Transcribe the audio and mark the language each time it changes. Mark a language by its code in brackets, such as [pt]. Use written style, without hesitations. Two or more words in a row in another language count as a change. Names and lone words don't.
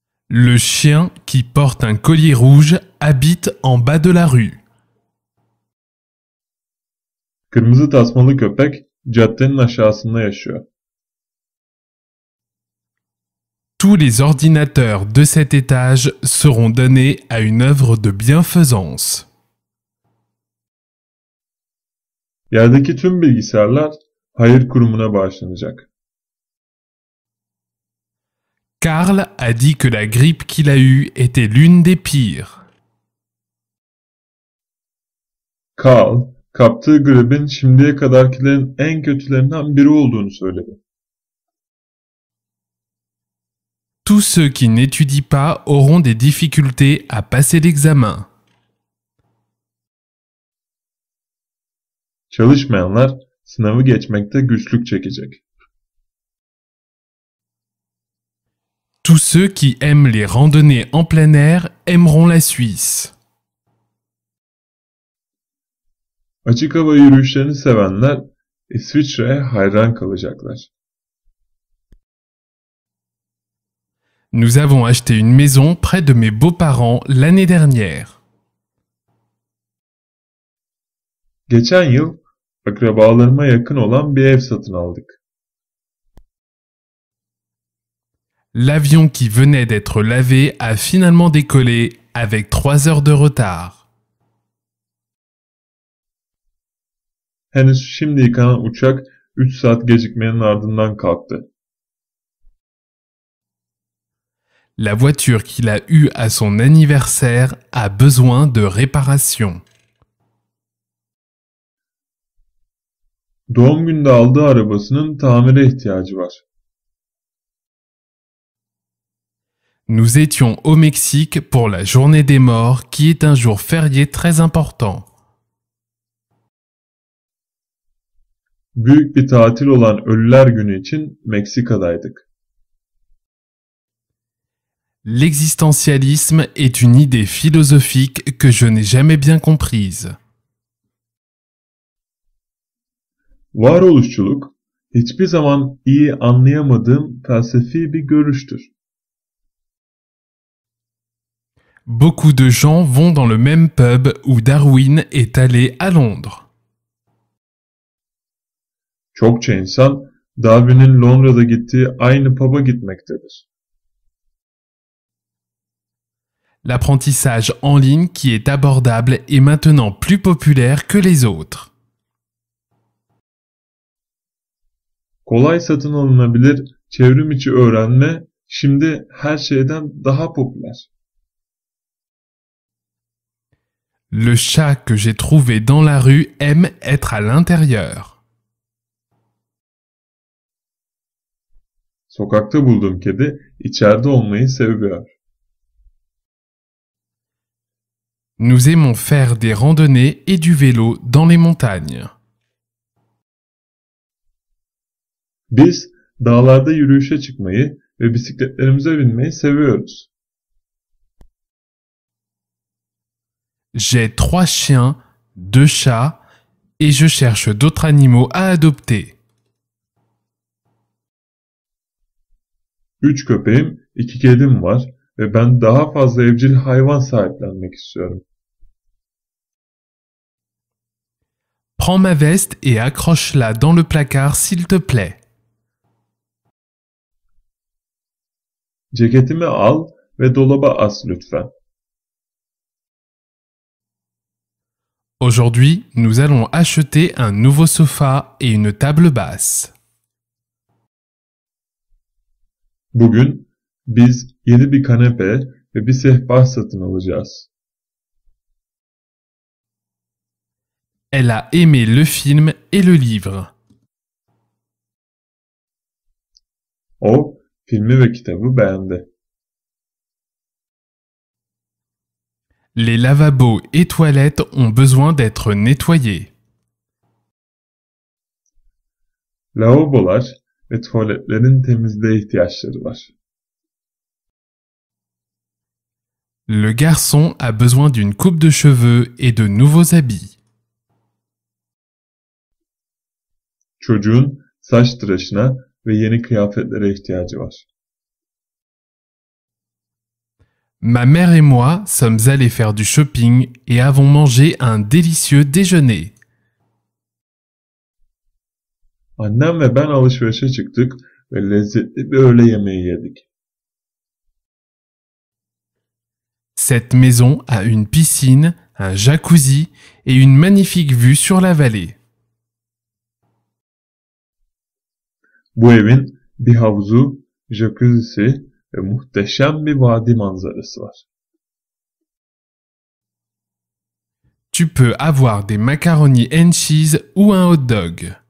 [fr] Le chien qui porte un collier rouge habite en bas de la rue. [tr] Kırmızı tasmalı köpek caddenin aşağısında yaşıyor. [fr] Tous les ordinateurs de cet étage seront donnés à une œuvre de bienfaisance. [tr] Yerdeki tüm bilgisayarlar hayır kurumuna bağışlanacak. [fr] Karl a dit que la grippe qu'il a eue était l'une des pires. [tr] Carl, kaptığı gripin şimdiye kadarkilerin en kötülerinden biri olduğunu söyledi. [fr] Tous ceux qui n'étudient pas auront des difficultés à passer l'examen. [tr] Çalışmayanlar sınavı geçmekte güçlük çekecek. [fr] Tous ceux qui aiment les randonnées en plein air aimeront la Suisse. [tr] Açık hava yürüyüşlerini sevenler İsviçre'ye hayran kalacaklar. [fr] Nous avons acheté une maison près de mes beaux-parents l'année dernière. [tr] Geçen yıl akrabalarıma yakın olan bir ev satın aldık. [fr] L'avion qui venait d'être lavé a finalement décollé avec 3 heures de retard. [tr] Henüz şimdi yıkanan uçak 3 saat gecikmenin ardından kalktı. [fr] La voiture qu'il a eue à son anniversaire a besoin de réparation. [tr] Doğum günde aldığı arabasının tamire ihtiyacı var. [fr] Nous étions au Mexique pour la journée des morts qui est un jour férié très important. [tr] Büyük bir tatil olan Ölüler Günü için Meksika'daydık. [fr] L'existentialisme est une idée philosophique que je n'ai jamais bien comprise. [tr] Varoluşçuluk, hiçbir zaman iyi anlayamadığım felsefi bir görüştür. [fr] Beaucoup de gens vont dans le même pub où Darwin est allé à Londres. [tr] Çokça insan, Darwin'in Londra'da gittiği aynı pub'a gitmektedir. [fr] L'apprentissage en ligne qui est abordable est maintenant plus populaire que les autres. [tr] Kolay satın alınabilir çevrim içi öğrenme şimdi her şeyden daha popüler. [fr] Le chat que j'ai trouvé dans la rue aime être à l'intérieur. [tr] Sokakta bulduğum kedi içeride olmayı seviyor. [fr] Nous aimons faire des randonnées et du vélo dans les montagnes. [tr] Biz dağlarda yürüyüşe çıkmayı ve bisikletlerimize binmeyi seviyoruz. [fr] J'ai 3 chiens, 2 chats et je cherche d'autres animaux à adopter. [tr] 3 köpeğim, 2 kedim var ve ben daha fazla evcil hayvan sahiplenmek istiyorum. [fr] Prends ma veste et accroche-la dans le placard s'il te plaît. [tr] Ceketimi al ve dolaba as lütfen. [fr] Aujourd'hui, nous allons acheter un nouveau sofa et une table basse. [tr] Bugün biz yeni bir kanepe ve bir sehpa satın alacağız. [fr] Elle a aimé le film et le livre. [tr] O, filmi ve kitabı beğendi. [fr] Les lavabos et toilettes ont besoin d'être nettoyés. [tr] Lavabolar ve tuvaletlerin temizliğe ihtiyaçları var. [fr] Le garçon a besoin d'une coupe de cheveux et de nouveaux habits. [tr] Çocuğun saç tıraşına ve yeni kıyafetlere ihtiyacı var. [fr] Ma mère et moi sommes allés faire du shopping et avons mangé un délicieux déjeuner. [tr] Annem ve ben alışverişe çıktık ve lezzetli bir öğle yemeği yedik. [fr] Cette maison a une piscine, un jacuzzi et une magnifique vue sur la vallée. [tr] Bu evin bir havuzu, jacuzzi'si ve muhteşem bir vadi manzarası var. [fr] Tu peux avoir des [en] macaronis and cheese [fr] ou un hot dog.